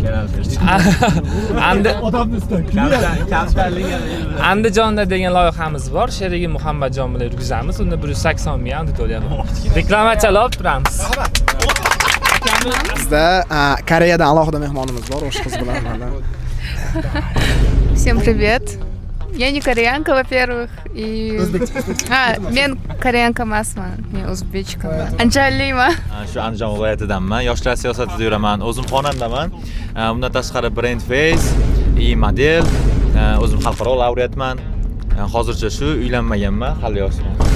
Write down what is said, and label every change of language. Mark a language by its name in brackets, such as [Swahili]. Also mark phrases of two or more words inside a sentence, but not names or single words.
[Uzbek] Andijonda degan loyihamiz bor. Sherigi Muhammadjon bilan yurgizamiz. Unda 180 ming auditoriya bor. Reklamachilar turamiz. Bizda Koreyadan alohida mehmonimiz bor, o'sha qiz bilan mana. [Russian] Всем привет. Я не кореянка, во-первых, и... [Uzbek] men koreyanka emasman, men o'zbekchaman. Anjalima. Shu Andijon viloyatidanman. Yoshlar siyosatida yuraman. O'zim xonandaman. Undan tashqari Brand Face, model, o'zim xalqaro laureatman. Hozircha shu uylanmaganman, hali yoshman.